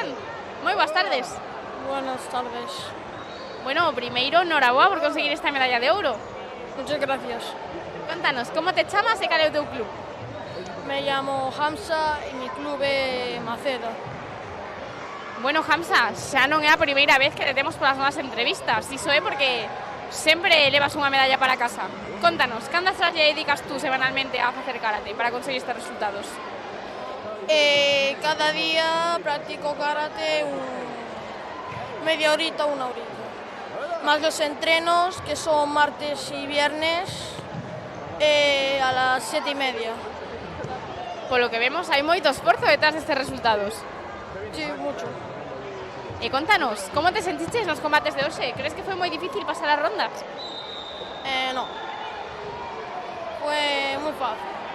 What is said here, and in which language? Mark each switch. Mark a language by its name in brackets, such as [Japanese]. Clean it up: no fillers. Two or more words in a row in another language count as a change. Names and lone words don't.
[Galician] Moi boas tardes. [Spanish] Buenas tardes. [Galician] Bueno, primeiro, enhoraboa por conseguir esta medalla de ouro. [Spanish] Muchas gracias. [Galician] Contanos, como te chamas e cal é o teu club? [Spanish] Me llamo Hamza y mi club é Maceda. [Galician] Bueno, Hamza, xa non é a primeira vez que te temos polas novas entrevistas. Iso é porque sempre levas unha medalla para casa. Contanos, cantas horas lle dedicas tú semanalmente a facer karate para conseguir estes resultados? [Spanish] Cada día practico karate media horita, una horita. Más los entrenos, que son martes y viernes, a las 7:30. [Galician] Polo que vemos, hai moito esforzo detrás destes resultados. [Spanish] Sí, mucho. [Galician] E contanos, como te sentiches nos combates de hoxe? Crees que foi moi difícil pasar as rondas? [Spanish] No. Fue muy fácil.